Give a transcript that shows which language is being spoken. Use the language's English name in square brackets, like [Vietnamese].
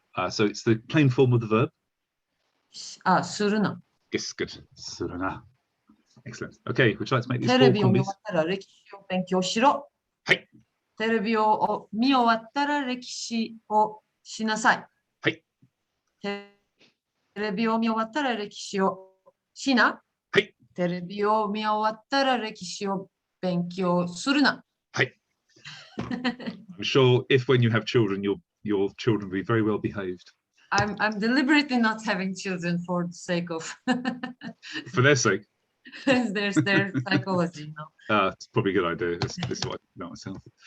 [English] So it's the plain form of the verb. [Japanese] するな。 [English] Yes, good. Suruna. Excellent. Okay, would you like to make these [Japanese] テ [English] four [Japanese] レビを見 [English] combis? [Japanese] 終わったら歴史を勉強しろ。はい。テレビを見終わったら歴史をしなさい。はい。テレビを見終わったら歴史をしな。はい。テレビを見終わったら歴史を勉強するな。はい。 [English] I'm sure if when you have children, your children will be very well behaved. I'm deliberately not having children for the sake of For their sake. there's their psychology now. It's probably a good idea. This is what I know myself.